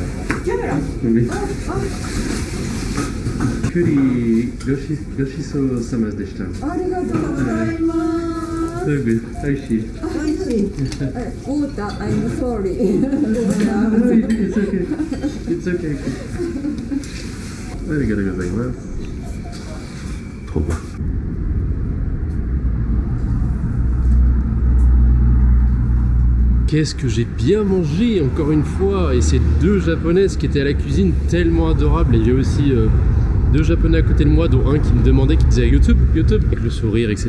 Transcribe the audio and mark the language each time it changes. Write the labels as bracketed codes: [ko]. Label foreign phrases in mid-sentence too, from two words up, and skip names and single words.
[fr] Oui. [ja] カレーごちそうさまでした. [en] So good. Oishii. Ota, I'm sorry. It's okay. It's okay. [ja] ありがとうございます. [fr] Trop bon. Qu'est-ce que j'ai bien mangé encore une fois, et ces deux japonaises qui étaient à la cuisine tellement adorables. Et il y a aussi deux japonais à côté de moi, dont un qui me demandait, qui disait YouTube, avec le sourire, etc.